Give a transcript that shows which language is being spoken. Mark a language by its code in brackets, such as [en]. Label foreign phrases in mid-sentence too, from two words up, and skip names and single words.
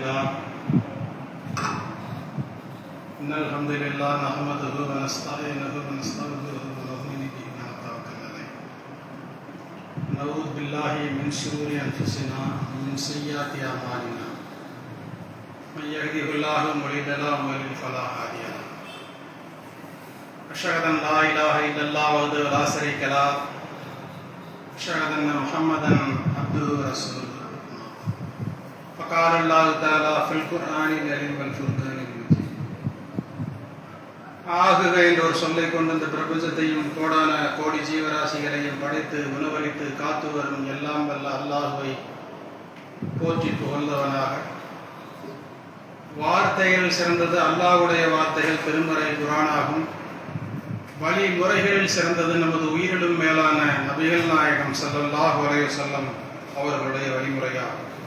[ar] لله نحمده ونستعينه ونستغفره ونؤمن به ونتوكل عليه نعوذ بالله من شرور أنفسنا ومن سيئات أعمالنا من يهده الله مضل له ومن يضلل فلا هادي له أشهد أن لا إله إلا الله وحده لا شريك له أشهد أن محمدا عبده ورسوله فقال الله تعالى في القرآن الكريم والفرقان المجيد [ta] ஆகுக என்ற ஒரு சொல்லை கொண்டு இந்த பிரபஞ்சத்தையும் கோடான கோடி ஜீவராசிகளையும் படைத்து உணவளித்து காத்து வரும் எல்லாம் வல்ல அல்லாஹுவை போற்றி புகழ்ந்தவனாக வார்த்தைகள் சிறந்தது அல்லாஹ்வுடைய வார்த்தைகள் திருமறை குர்ஆனாகும் வழிமுறைகளில் சிறந்தது நமது உயிரிலும் மேலான நபிகள் நாயகம் [ar] صلى الله عليه وسلم [ta] அவர்களுடைய வழிமுறையாகும்.